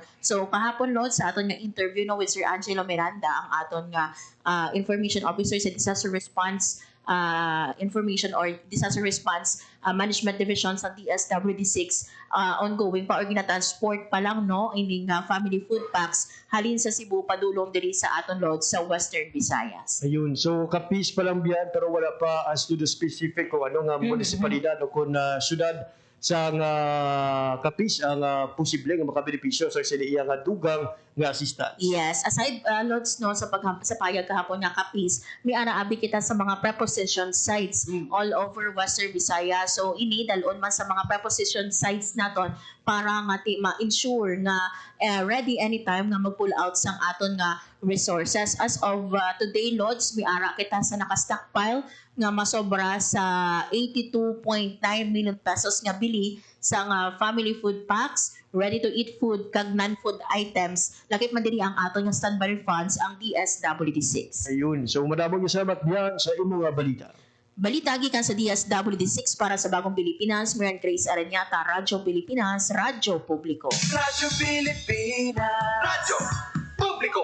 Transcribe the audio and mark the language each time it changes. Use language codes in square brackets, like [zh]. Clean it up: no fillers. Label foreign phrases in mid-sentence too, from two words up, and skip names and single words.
[hil] So kahapon Lord sa aton nga interview no with Sir Angelo Miranda ang aton nga [en] information officer [hil] sa [en] disaster response information [hil] or [en] disaster response management division [hil] sa DSWD6 ongoing pa or ginatransport pa lang no ining family food packs halin sa Cebu padulong diri sa aton Lord sa Western Visayas. Ayun, so Capiz pa lang biyan pero wala pa [en] as to the specific [hil] kung ano nga munisipalidad o kung syudad sa Capiz ang posible nga makabenepisyo sa sila nga dugang nga assistance. Yes, aside Lods no sa payag kahapon nga Capiz, may anaabi kita sa mga [en] preposition sites all over Western Visayas. [hil] So ini dalon man sa mga [en] preposition sites [hil] naton para nga ma-ensure nga [en] ready anytime [hil] nga mag-pull out sang aton nga resources. [en] As of today [hil] Lods, may ara kita sa naka-stockpile nga masobra sa 82.9 million pesos nga bili sa family food packs, [en] ready-to-eat food, [hil] kag [en] non-food items. [hil] Lakip man diri ang aton nga [en] standby funds [hil] ang DSWD6. Ayun, so madamong salamat diyan sa imong balita. Balita gikan sa DSWD6 para sa Bagong Pilipinas, Marian Grace Aranyata, Radyo Pilipinas, Radyo Publiko. Radyo Pilipinas. Radyo Publiko.